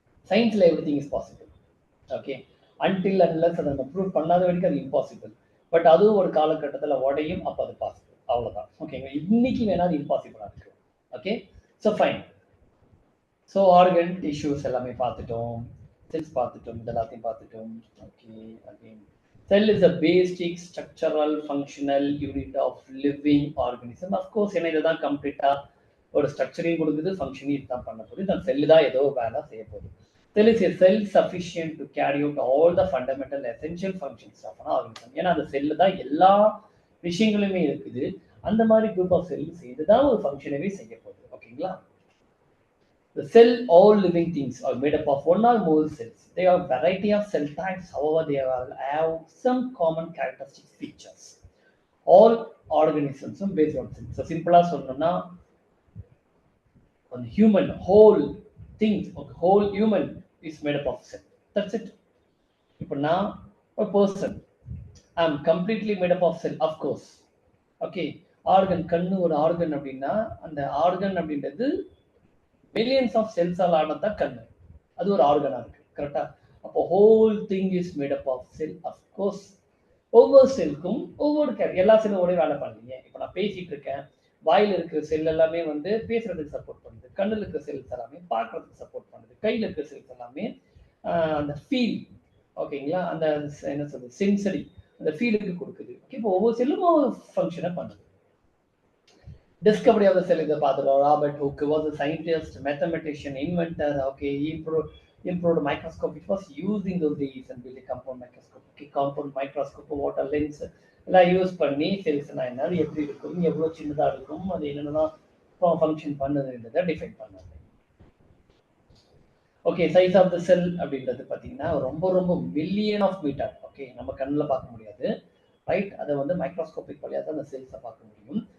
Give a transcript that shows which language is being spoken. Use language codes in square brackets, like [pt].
[ta] சயின்ஸில் [en] Everything is possible. [ta] Okay, until unless அதை நம்ம ப்ரூவ் பண்ணாத வரைக்கும் அது இம்பாசிபிள். பட் அதுவும் ஒரு காலகட்டத்தில் உடையும், அப்போ அது பாசிபிள். அவ்வளோதான். ஓகேங்களா? இன்னைக்கு வேணா அது இம்பாசிபிளாக இருக்கு. Okay, so fine. So organ tissues எல்லாமே பார்த்துட்டோம், செல்ஸ் பார்த்துட்டோம், இது எல்லாத்தையும் பார்த்துட்டோம். [en] Okay, again cell is a basic structural functional unit of living organism. of course [ta] என்ன இதுதான் கம்ப்ளீட்டா ஒரு ஸ்ட்ரக்சரையும் கொடுக்குது, ஃபங்க்ஷனையும் இதுதான் பண்ண போகுது. இந்த செல்லு தான் ஏதோ வேலை செய்ய போகுது. [en] Cell is a cell sufficient to carry out all the fundamental essential functions of an organism. [ta] ஏன்னா அந்த செல்லு தான் எல்லா விஷயங்களுமே இருக்குது. அந்த மாதிரி குரூப் ஆஃப் செல் சேர்ந்து தான் ஒரு ஃபங்க்ஷனவே செய்ய போகுது. ஓகேங்களா? [en] The cell, all living things are made up of one or more cells. They have variety of cell types, however they have some common characteristic features. All organisms are based on cells. So simple as [ta] சொல்லணும்னா [en] on human whole things, whole human is made up of cell. That's it. [ta] இப்போ நான் [en] a person, I am completely made up of cell, of course. [ta] Okay, organ, கண்ணு ஒரு organ அப்படின்னா அந்த organ அப்படின்றது millions of செல்ஸால் ஆனதான் கண்ணு. அது ஒரு ஆர்கனா இருக்கு. கரெக்டா? அப்போ [en] Whole thing is made up of cell. [ta] Of course ஒவ்வொரு செல்லுக்கும் ஒவ்வொரு எல்லா செல்லும் ஒரே வேலை பண்ணலீங்க. இப்போ நான் பேசிட்டு இருக்கேன், வாயில் இருக்கிற செல் எல்லாமே வந்து பேசுறதுக்கு சப்போர்ட் பண்ணுது, கண்ணில் இருக்கிற செல்ஸ் எல்லாமே பார்க்கறதுக்கு சப்போர்ட் பண்ணுது, கையில் இருக்கிற செல்ஸ் எல்லாமே அந்த ஃபீல், ஓகேங்களா, அந்த என்ன சொல்றது சென்சரி, அந்த ஃபீலுக்கு கொடுக்குது. ஓகே, இப்போ ஒவ்வொரு செல்லும் ஒவ்வொரு ஃபங்க்ஷனை பண்ணுது. [en] Discovery of the cell is a father. Robert Hooke was a scientist, mathematician, inventor. Okay, he improved microscope which was used in those days and built a compound microscope. [ta] Okay, compound microscope, water lens எல்லாம் use பண்ணி செல்ஸ்னா என்ன, அது எப்படி இருக்கும், எவ்வளோ சின்னதாக இருக்கும், அது என்னென்னதான் ஃபங்க்ஷன் பண்ணுதுன்றதை டிஃபைன் பண்ணாங்க. ஓகே, சைஸ் ஆஃப் த செல் அப்படின்றது பார்த்தீங்கன்னா ரொம்ப ரொம்ப மில்லியன் ஆஃப் மீட்டர். ஓகே, நம்ம கண்ணில் பார்க்க முடியாது, ரைட்? அதை வந்து மைக்ரோஸ்கோபிக் வழியாக தான் அந்த செல்ஸை பார்க்க முடியும்.